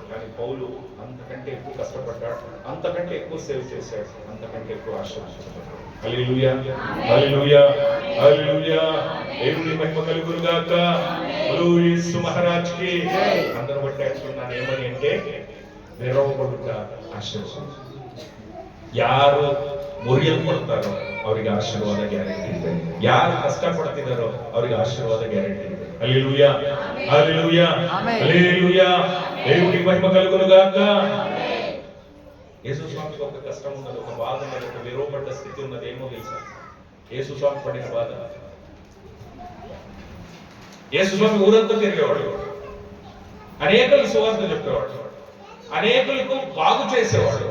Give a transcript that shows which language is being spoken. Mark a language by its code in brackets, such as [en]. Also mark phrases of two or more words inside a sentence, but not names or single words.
[te] కానీ పౌలు అంతకంటే ఎక్కువ కష్టపడ్డాడు, అంతకంటే ఎక్కువ సేవ చేశాడు, అంతకంటే ఎక్కువ ఆశీర్వదించబడ్డాడు. హల్లెలూయా, హల్లెలూయా, హల్లెలూయా. దేవుని మహిమ కలుగును గాక. యేసు [hi] महाराज की. [te] అందరూ బట్టి అంటున్నాను ఏమని అంటే, విరవబడుట ఆశీర్వాదం. [kn] ಯಾರು ಮುರಿಯಲ್ಪಡ್ತಾರೋ ಅವರಿಗೆ ಆಶೀರ್ವಾದ ಗ್ಯಾರಂಟಿ ಇದೆ. ಯಾರು ಕಷ್ಟಪಡ್ತಿದ್ದಾರೋ ಅವರಿಗೆ ಆಶೀರ್ವಾದ ಗ್ಯಾರಂಟಿ ಇದೆ. [te] హల్లెలూయా, హల్లెలూయా, హల్లెలూయా. దేవునికి మహిమ కలుగును గాక. యేసు స్వామికి ఒక కష్టం ఉన్నది, ఒక బాధ ఉన్నది, ఒక విరోపడ్డ స్థితి ఉన్నది. ఏమో తెలుసా? యేసు స్వామి పడిన బాధ. యేసు స్వామి ఊరంతా తిరిగేవాడు, అనేకులు సువార్త చెప్పేవాడు, అనేకులకు బాగు చేసేవాడు.